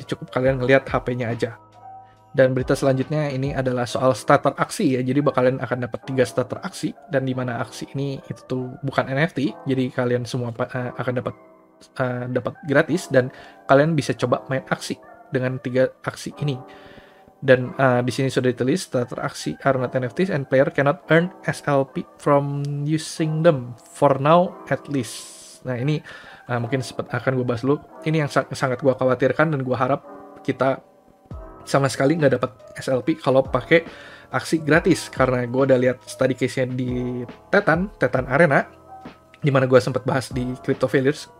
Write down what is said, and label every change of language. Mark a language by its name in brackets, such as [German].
[Indonesian] Jadi cukup kalian ngelihat HP-nya aja. Dan berita selanjutnya ini adalah soal starter aksi ya. Jadi kalian akan dapat 3 starter aksi, dan di mana aksi ini itu tuh bukan NFT. Jadi kalian semua akan dapat gratis, dan kalian bisa coba main aksi dengan 3 aksi ini. Dan di sini sudah ditulis [English] starter aksi are not NFTs and player cannot earn SLP from using them for now at least. [Indonesian] Nah ini mungkin akan gue bahas dulu. Ini yang sangat gue khawatirkan dan gue harap kita sama sekali nggak dapat SLP kalau pakai aksi gratis, karena gue udah lihat study case-nya di Tetan Arena, dimana gue sempat bahas di Crypto Failures.